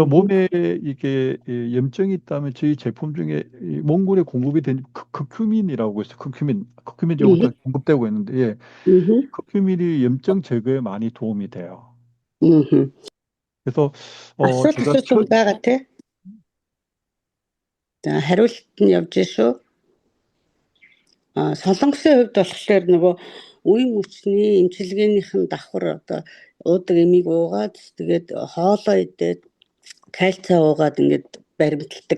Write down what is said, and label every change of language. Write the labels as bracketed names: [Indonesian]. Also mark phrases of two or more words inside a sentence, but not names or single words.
[Korean] 음, 몸에 이게 염증이 있다면 저희 제품 중에 이 몽골에 공급이 된 커큐민이라고 있어요. 커큐민 지금부터 공급되고 있는데, 예, 이 음, 커큐민이 염증 제거에 많이 도움이 돼요. 음. 그래서 [Mongolian] Асуулт [Korean] 제가 [Mongolian] асуусан байгаа те. За хариулт нь явж шүү. Солонгосын хувьд болохоор нөгөө үеийн хүчний эмчилгээнийх нь давхар одоо уудаг эмийг уугаад тэгээд хоолоо идээд кальцаа уугаад ингээд баримталдаг.